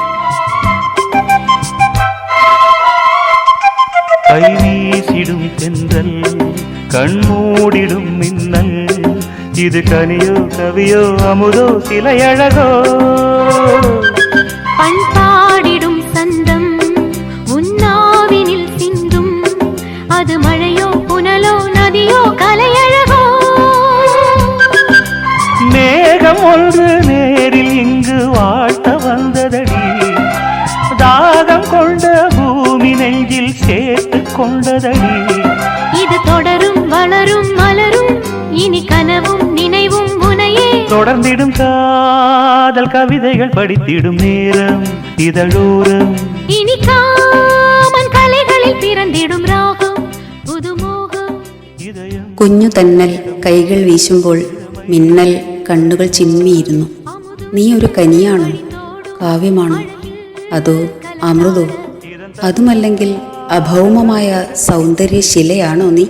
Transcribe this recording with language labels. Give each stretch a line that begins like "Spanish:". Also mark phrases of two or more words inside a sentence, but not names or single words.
Tamil: கைவீசிடும் தென்றல் கண்மூடிடும் மின்னல் இது கனியோ கவியோ அமுதோ சிலையழகோ பண்பாடிடும் சந்தம் உன்னாவினில் சிந்தும் அது மழையோ புனலோ நதியோ கலையழகோ மேகம் ஒன்று நேரில் இங்கு வாழ்த்த வந்ததடி தாகம் கொண்ட பூமி நெஞ்சில் சேர்த்து கொண்டதடி இது தொடரும் வளரும் மலரும் இனி கனவும் நினைவும் உனையே தொடர்ந்திடும் காதல் கவிதைகள் படித்திடும் நேரம் இதழோரம் இனி காமன் கலைகளில் பிறந்திடும் ராகம் പുതുമോഹം இதயம்.
Malayalam: കുഞ്ഞു തന്നൽ കൈകൾ വീശുമ്പോൾ മിന്നൽ കണ്ണുകൾ ചിമ്മിയിരുന്നു. നീ ഒരു കനിയാണോ, കാവ്യമാണോ, അതോ അമൃതോ? അതുമല്ലെങ്കിൽ അഭൗമമായ സൗന്ദര്യശിലയാണോ നീ?